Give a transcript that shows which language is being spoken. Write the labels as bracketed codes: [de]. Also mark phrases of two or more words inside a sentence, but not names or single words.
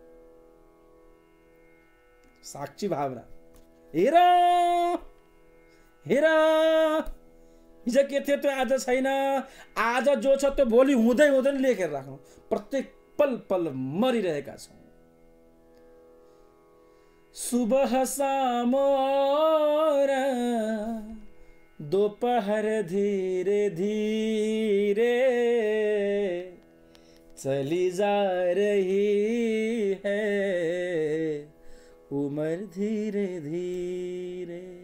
[ne] साक्षी भावना। हेर हेर, हिजो के थियो त्यो आज छैन, आज जो छ त्यो भोलि हुँदै हुँदैन लेखेर राख्नु। प्रत्येक पल पल मरिरहेका छौँ। [hi] सुबह शाम और दोपहर धीरे धीरे चली जा रही है, उम्र धीरे धीरे।